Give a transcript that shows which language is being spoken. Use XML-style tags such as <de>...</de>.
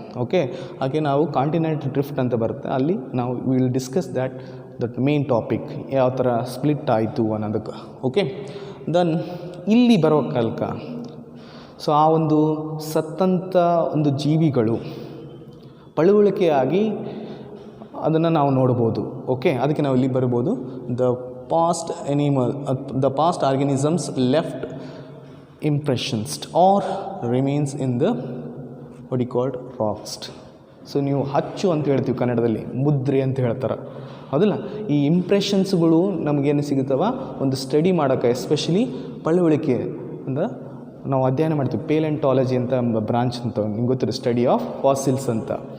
<kn>Okay, ಹಾಗೆ ನಾವು continental drift ಅಂತ ಬರುತ್ತೆ, ಅಲ್ಲಿ ನಾವು</kn> <en>will discuss that main topic,</en> <kn>ಯಾವ ಥರ ಸ್ಪ್ಲಿಟ್ ಆಯಿತು ಅನ್ನೋದಕ್ಕೆ. ಓಕೆ, ದೆನ್ ಇಲ್ಲಿ ಬರೋ ಕಾಲಕ್ಕ ಸೊ ಆ ಒಂದು ಸತ್ತಂಥ ಒಂದು ಜೀವಿಗಳು ಪಳುವಳಿಕೆಯಾಗಿ ಅದನ್ನು ನಾವು ನೋಡ್ಬೋದು. ಓಕೆ, ಅದಕ್ಕೆ ನಾವು ಇಲ್ಲಿ ಬರ್ಬೋದು, the</kn> <en>past organisms left impressions or remains in the what you called rocks.</en> <kn>So ನೀವು ಅಚ್ಚು ಅಂತ ಹೇಳ್ತೀವಿ ಕನ್ನಡದಲ್ಲಿ, ಮುದ್ರೆ ಅಂತ ಹೇಳ್ತಾರೆ, ಹೌದಲ್ಲ. ಈ ಇಂಪ್ರೆಷನ್ಸ್ಗಳು ನಮಗೇನು ಸಿಗುತ್ತವ ಒಂದು ಸ್ಟಡಿ ಮಾಡೋಕ್ಕೆ, ಎಸ್ಪೆಷಲಿ ಪಳುವಳಿಕೆ ಅಂದರೆ ನಾವು ಅಧ್ಯಯನ ಮಾಡ್ತೀವಿ. ಪೇಲೆಂಟಾಲಜಿ ಅಂತ ಬ್ರಾಂಚ್ ಅಂತ ನಿಮ್ಗೆ ಗೊತ್ತಿರೋ,</kn> <en>study of fossils</en> <kn>ಅಂತ.</kn>